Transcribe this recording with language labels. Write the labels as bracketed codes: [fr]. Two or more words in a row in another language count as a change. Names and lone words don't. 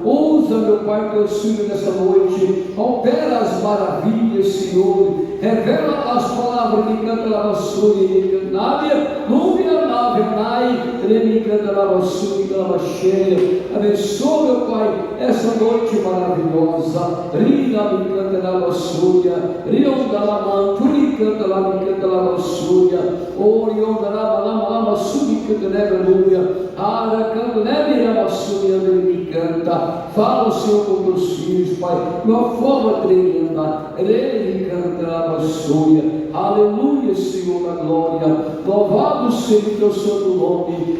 [pt] Usa, meu Pai, teu filho nessa noite. Opera as maravilhas, Senhor. Revela as palavras que canta a basura e cantária. Número nave, nai, ele canta a basura e canta cheia. Abençoa, meu Pai, essa noite maravilhosa. Rina me canta a basura, Rionda la manturi canta la basura, Orionda la basura canta a aleluia. Ara canta neve na basura, ele me canta. Fala o Senhor com teus filhos, Pai, de uma forma tremenda. Ele canta a basura. Aleluia, Senhor da glória. Louvado seja o teu santo nome.